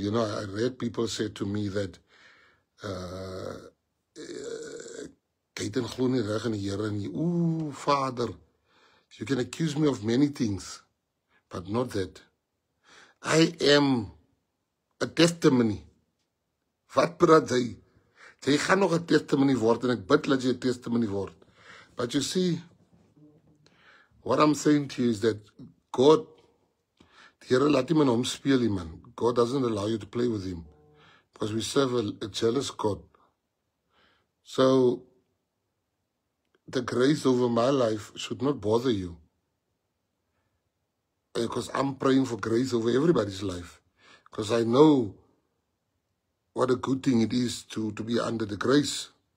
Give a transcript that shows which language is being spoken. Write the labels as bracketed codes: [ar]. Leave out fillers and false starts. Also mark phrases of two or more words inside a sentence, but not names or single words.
[en] You know, I read people say to me that, ooh, Father, you can accuse me of many things, but not that. I am a testimony. [af] Wat praat jy? Jy gaan nog 'n testimony word en ek bid dat jy 'n testimony word. [en] But you see, what I'm saying to you is that God, [af] die Here laat hom in hom speel, man. [en] God doesn't allow you to play with him because we serve a jealous God. So the grace over my life should not bother you, because I'm praying for grace over everybody's life, because I know what a good thing it is to be under the grace.